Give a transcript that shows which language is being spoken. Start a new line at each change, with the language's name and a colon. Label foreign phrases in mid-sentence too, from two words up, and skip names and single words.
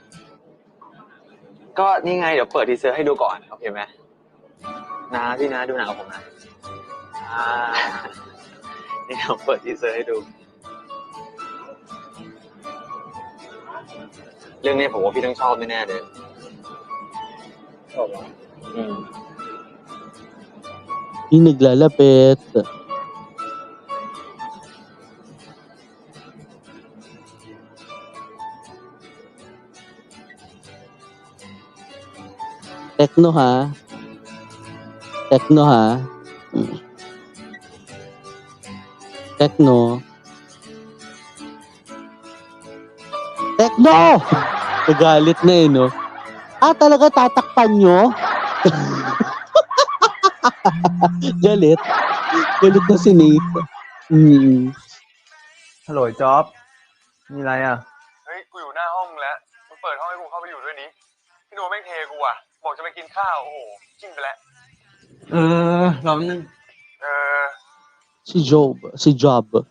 Thai: ก็นี่ไงเดี๋ยวเปิดทีเซอร์ให้ดูก่อนโอเคไหมนะพี่นะดูหนังกับผมนะนี่เดี๋ยวเปิดทีเซอร์ให้ดู เรื่องนี้ผมว่าพี่ต้องชอบแน่ๆเลยชอบเหรอ
Filipino: Yung naglalapit. Tekno ha. Tekno ha. Tekno. Tekno! Nagalit na eh, no? Talaga tatakpan nyo? Galit. Galit na si Nate.
Thai: ฮัลโหลจ๊อบมีอะไรอ่ะ เฮ้ยกูอยู่หน้าห้องแล้วมึงเปิดห้องให้กูเข้าไปอยู่ด้วยดิพี่โนแม่งเทกูอ่ะบอกจะไปกินข้าวโอ้โหจิ้มไปแล้ว รอแป๊บนึง
Filipino: Si Job.